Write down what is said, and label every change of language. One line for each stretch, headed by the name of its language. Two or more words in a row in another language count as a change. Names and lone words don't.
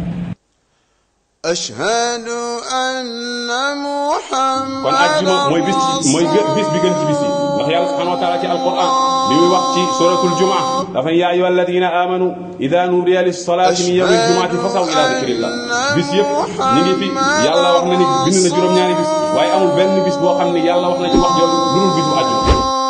Arabic: أشهد أن محمد
Wolof: kon àjjuma mooy bis bi gën ci bis yi ndax yàlla
Arabic: سبحانه وتعالى
Wolof: ci alquran bi muy wax ci suratul jumaa dafa
Arabic: يا أيها الذين آمنوا إذا نودي للصلاة من يوم الجمعة فاسعوا إلى ذكر الله.
Wolof: bis yëpp ñi ngi fi yàlla wax na ni bind na juróom-ñaari bis waaye amul benn bis boo xam ne yàlla wax na ci wax jooju lu dul bisu àjjuma.